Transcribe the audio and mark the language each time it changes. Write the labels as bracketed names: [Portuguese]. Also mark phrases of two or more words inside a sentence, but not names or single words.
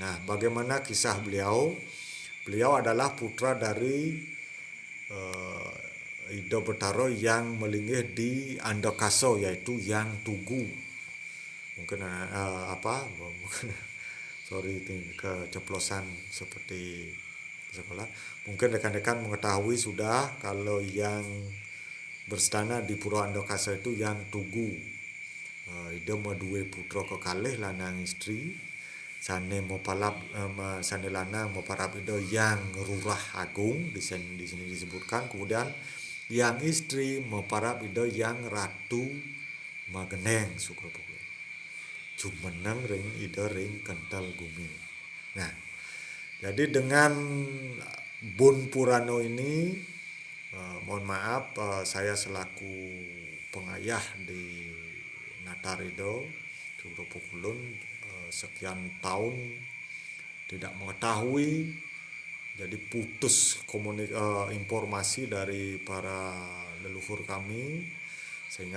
[Indonesian] Nah, bagaimana kisah beliau? Beliau adalah putra dari Ido Betaro yang melinggih di Andakaso, yaitu Yang Tugu. Mungkin sorry, keceplosan seperti sekolah. Mungkin rekan-rekan mengetahui sudah kalau yang berstana di Pura Andakaso itu Yang Tugu. [Balinese] Ido madue putra kekalih lanang istri. Sane mopalap sane lanang moparap Ido yang Rurah Agung, [Indonesian] di sini disebutkan. Kemudian yang istri moparap Ido yang Ratu Mageneng Sugropulun. [Balinese] Jumeneng ring Ido ring Kental Gumi. [Indonesian] Nah, jadi dengan Bun Purano ini, mohon maaf, saya selaku pengayah di Natarido Sugropulun sekian tahun tidak mengetahui, jadi putus informasi dari para leluhur kami, sehingga